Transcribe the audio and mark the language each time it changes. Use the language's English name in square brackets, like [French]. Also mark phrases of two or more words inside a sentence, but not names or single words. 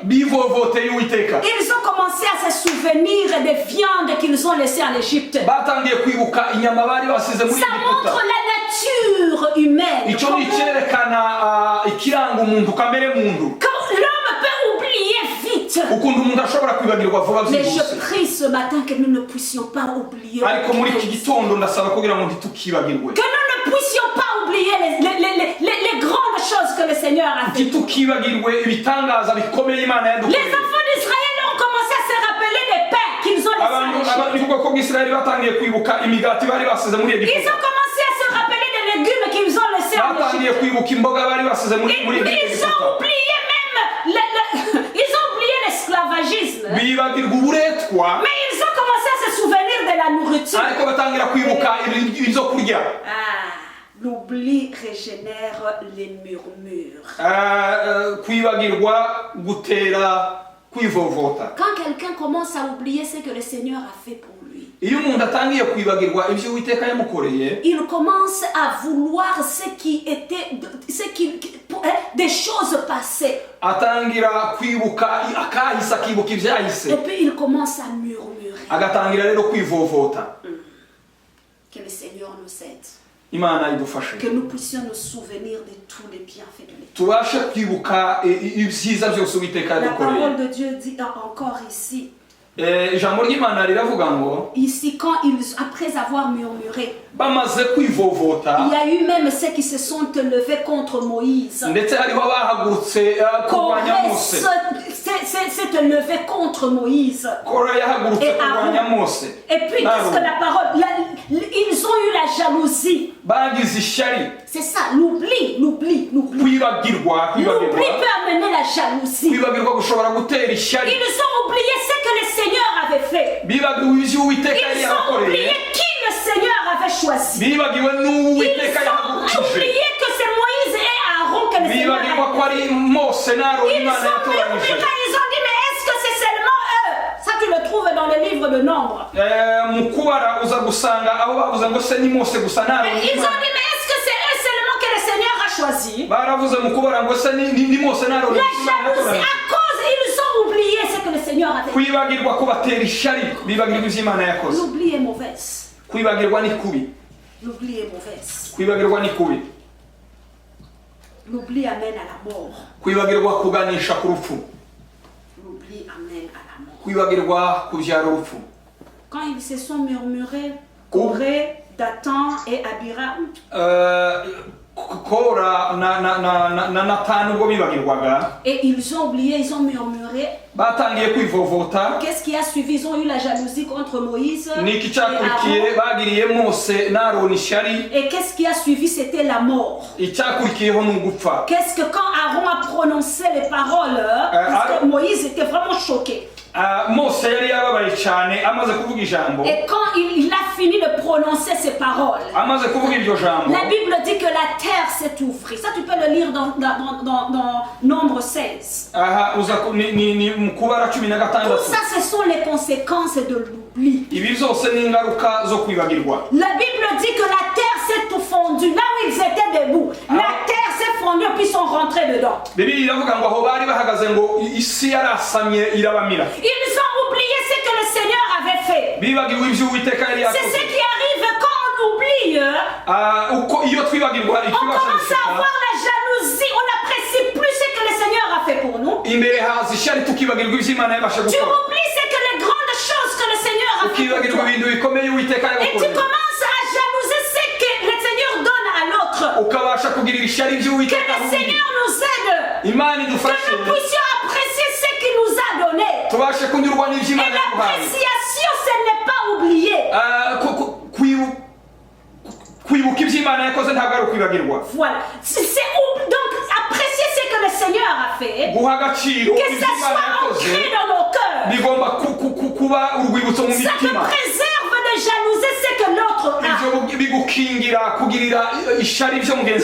[French] Ils ont commencé à se souvenir des viandes qu'ils ont laissées en Égypte. Ça montre la nature humaine. L'homme peut oublier vite. vite. [Kinyarwanda] ukuntu umuntu ashobora kwibagirwa vuba [French] Mais je [Kinyarwanda] byihuse [French] prie ce matin que nous ne puissions pas oublier. [Kinyarwanda] ariko muri iki gitondo ndasaba kugira ngo ntitukibagirwe [French] Que nous ne puissions pas oublier les grandes choses que le Seigneur a fait. [Kinyarwanda] ntitukibagirwe ibitangaza bikomeye Imana [French] Les [Kinyarwanda] yadukoreye [French] enfants d'Israël ont commencé à se rappeler des pains qu'ils ont laissés en Égypte. [Kinyarwanda] ubwoko bw'Isirayeli batangiye kwibuka imigati bari basize muri [French] Ils [Kinyarwanda] Egiputa [French] ont commencé à se rappeler des légumes qu'ils ont laissés en [Kinyarwanda] batangiye [French] Égypte. [Kinyarwanda] kwibuka imboga bari basize muri [French] Ils ont [Kinyarwanda] Egiputa [French] oublié même ils ont oublié l'esclavagisme. [Kinyarwanda] bibagirwa uburetwa [French] Mais ils ont commencé à se souvenir de la nourriture. [Kinyarwanda] ariko batangira kwibuka ibyo kurya [French] L'oubli régénère les murmures. [Kinyarwanda] kwibagirwa gutera kwivovota [French] Quand quelqu'un commence à oublier ce que le Seigneur a fait pour lui, [Kinyarwanda] iyo umuntu atangiye kwibagirwa ibyo Uwiteka yamukoreye [French] il commence à vouloir des choses passées. [Kinyarwanda] atangira kwibuka akahise akibuka ibyahise [French] Et puis il commence à murmurer. [Kinyarwanda] agatangira rero kwivovota [French] Que le Seigneur nous aide. [Kinyarwanda] Imana idufashe [French] Que nous puissions nous souvenir de tous les bienfaits de l'Éternel. [Kinyarwanda] tubashe kwibuka ibyiza byose Uwiteka [French] La [Kinyarwanda] yadukoreye [French] parole de Dieu dit encore ici. [Kinyarwanda] ijambo ry'Imana riravuga ngo [French] Ici, après avoir murmuré, [Kinyarwanda] bamaze kwivovota [French] il y a eu même ceux qui se sont levés contre Moïse. [Kinyarwanda] ndetse hariho abahagurutse kurwanya Mose [French] s'est levé contre Moïse. [Kinyarwanda] Kora yahagurutse [French] Et [Kinyarwanda] kurwanya [French] Aaron. [Kinyarwanda] Mose [French] Et puis, qu'est-ce que la parole ils ont eu la jalousie. [Kinyarwanda] bagize ishyari [French] C'est ça, l'oubli. [Kinyarwanda] kwibagirwa [French] L'oubli peut amener la jalousie. [Kinyarwanda] kwibagirwa gushobora gutera ishyari [French] Ils ont oublié ce que le Seigneur avait fait. [Kinyarwanda] bibagiwe ibyo Uwiteka yari [French] Ils ont oublié [Kinyarwanda] yakoreye [French] qui le Seigneur avait choisi. [Kinyarwanda] bibagiwe [French] Ils [Kinyarwanda] n'Uwiteka [French] ont [Kinyarwanda] yahagurukije [French] oublié que c'est Moïse et Aaron que le Seigneur [Kinyarwanda] bibagirwa ko [French] avait [Kinyarwanda] ari Mose na Aroni [French] Ils [Kinyarwanda] Imana [French] ont murmuré, [Kinyarwanda] yatoranyije [French] ils ont dit, mais est-ce que c'est seulement eux? Ça, tu le trouves dans le livre de Nombre. [Kinyarwanda] mu kubara uza gusanga aho bavuze ngo se ni Mose gusa na [French] Mais [Kinyarwanda] Aroni [French] ils ont dit, mais est-ce que c'est eux seulement que le Seigneur a choisi? [Kinyarwanda] baravuze mu kubara ngo se ni Mose na Aroni [French] La [Kinyarwanda] gusa Imana [French] jalousie, [Kinyarwanda] yatoranyije [French] à cause, ils ont oublié ce que le Seigneur avait fait. [Kinyarwanda] kwibagirwa kubatera ishyari bibagirwa ibyo Imana yakoze [French] L'oubli est mauvaise. [Kinyarwanda] kwibagirwa ni kubi [French] L'oubli est mauvaise. [Kinyarwanda] kwibagirwa ni kubi [French] L'oubli amène à la mort. [Kinyarwanda] kwibagirwa kuganisha ku rupfu [French] L'oubli amène à la mort. [Kinyarwanda] kwibagirwa kubyara urupfu [French] Quand ils se sont murmurés, Corée, Dathan et Abiram, [Kinyarwanda] Kora na Natani ubwo bibagirwaga [French] et ils ont oublié, ils ont murmuré. [Kinyarwanda] batangiye kwivovota [French] Qu'est-ce qui a suivi? Ils ont eu la jalousie contre Moïse. [Kinyarwanda] niki cyakurikiye bagiriye Mose na Aroni ishyari [French] Et qu'est-ce qui a suivi? C'était la mort. [Kinyarwanda] icyakurikiyeho ni ugupfa [French] Qu'est-ce que quand Aaron a prononcé les paroles, parce que Moïse était vraiment choqué. [Kinyarwanda] Mose yari yababaye cyane amaze kuvuga ijambo [French] Et quand il a fini de prononcer ces paroles, [Kinyarwanda] amaze kuvuga iryo jambo [French] la Bible dit que la terre s'est ouvrie. Ça, tu peux le lire dans Nombre 16. [Kinyarwanda] aha ni mu kubara 16 [French] Tout ça, ce sont les conséquences de l'oubli. [Kinyarwanda] ibi byose ni ingaruka zo kwibagirwa [French] La Bible dit que la terre s'est fondue. Là où ils étaient debout, la terre s'est fondue et puis ils sont rentrés dedans. [Kinyarwanda] Bibiliya iravuga ngo aho bari bahagaze ngo isi yarasamye irabamira [French] Ils ont oublié ce que le Seigneur avait fait. [Kinyarwanda] bibagiwe ibyo Uwiteka yari [French] C'est [Kinyarwanda] yakoze [French] ce qui arrive quand on oublie. [Kinyarwanda] uko iyo twibagirwa [French] On [Kinyarwanda] ikibasha [French] commence à avoir [Kinyarwanda] gushika [French] la jalousie. On n'apprécie plus ce que le Seigneur a fait pour nous. [Kinyarwanda] imbere haza ishyari tukibagirwa ibyo Imana yabasha [French] Tu [Kinyarwanda] gukora [French] oublies ce que les grandes choses que le Seigneur a fait pour [Kinyarwanda] ukibagirwa [French] toi. [Kinyarwanda] ibintu bikomeye Uwiteka [French] Et tu [Kinyarwanda] yagukoreye [French] commences à jalouser ce que le Seigneur donne à l'autre. [Kinyarwanda] ukabasha kugirira ishyari ibyo [French] Que [Kinyarwanda] Uwiteka [French] le [Kinyarwanda] ahuye [French] Seigneur nous aide. [Kinyarwanda] Imana [French] Que [Kinyarwanda] idufashe [French] nous puissions apprécier ce qu'il nous a donné. [Kinyarwanda] tubashe kunyurwa n'ibyo [French] Et [Kinyarwanda] Imana yaduhaye [French] l'appréciation, ce n'est pas oublier. [Kinyarwanda] kwibuka ibyo Imana yakoze ntabwo ari ukwibagirwa [French] Voilà. Donc, apprécier ce que le Seigneur a fait. [Kinyarwanda] guha agaciro [French] Que [Kinyarwanda] ibyo [French] ça [Kinyarwanda] Imana [French] soit [Kinyarwanda] yakoze [French] ancré dans nos cœurs. [Kinyarwanda] bigomba kuba urwibutso mu [French] Ça te [Kinyarwanda] mitima [French] préserve de jalouser ce que l'autre a. [Kinyarwanda] ibyo bigukingira kugirira ishyari ibyo mugenzi